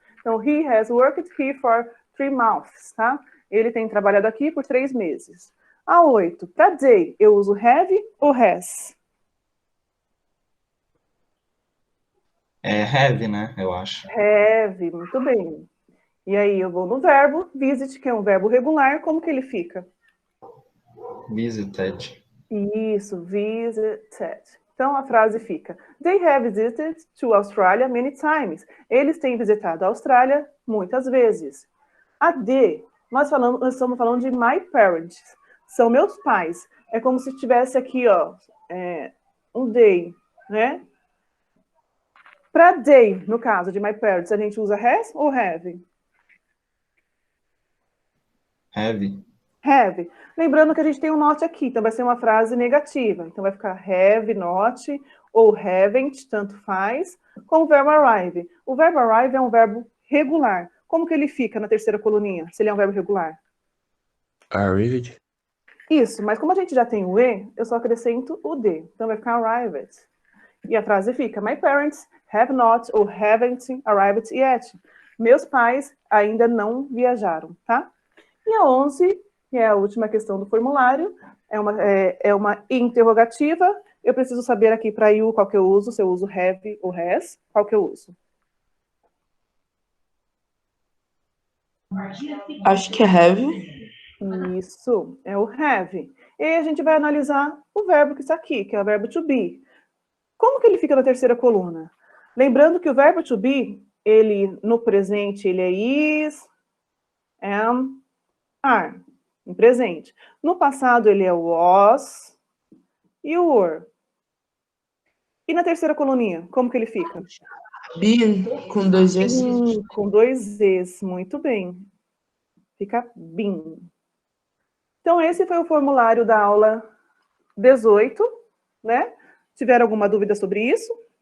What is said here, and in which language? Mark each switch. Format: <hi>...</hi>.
<en>Então, he has worked here for 3 months, tá?</en> <pt>Ele tem trabalhado aqui por 3 meses. A 8, para day, eu uso have ou has? É have, né? Eu acho. Have, muito bem. E aí eu vou no verbo visit, que é um verbo regular, como que ele fica? Visited. Isso, visited. Então a frase fica:</pt> <en>They have visited to Australia many times.</en> <pt>Eles têm visitado a Austrália muitas vezes. A D, nós estamos falando de my parents. São meus pais. É como se tivesse aqui, ó, um they, né? Para they, no caso de my parents, a gente usa has ou have? Have. Have. Lembrando que a gente tem um not aqui, então vai ser uma frase negativa. Então vai ficar have, not, ou haven't, tanto faz, com o verbo arrive. O verbo arrive é um verbo regular. Como que ele fica na terceira coluninha, se ele é um verbo regular? Arrived. Isso, mas como a gente já tem o E, eu só acrescento o D. Então vai ficar arrived. E a frase fica:</pt> <en>My parents have not or haven't arrived yet.</en> <pt>Meus pais ainda não viajaram, tá? E a 11, que é a última questão do formulário, é uma interrogativa. Eu preciso saber aqui para you qual que eu uso, se eu uso have ou has, qual que eu uso? Acho que é have. Isso, é o have. E aí a gente vai analisar o verbo que está aqui, que é o verbo to be. Como que ele fica na terceira coluna? Lembrando que o verbo to be, ele no presente, ele é is, am, are, em presente. No passado, ele é o was e o were. E na terceira coluninha, como que ele fica? Been com 2 S. Com 2 Es, muito bem. Fica been. Então, esse foi o formulário da aula 18, né? Tiveram alguma dúvida sobre isso?</pt>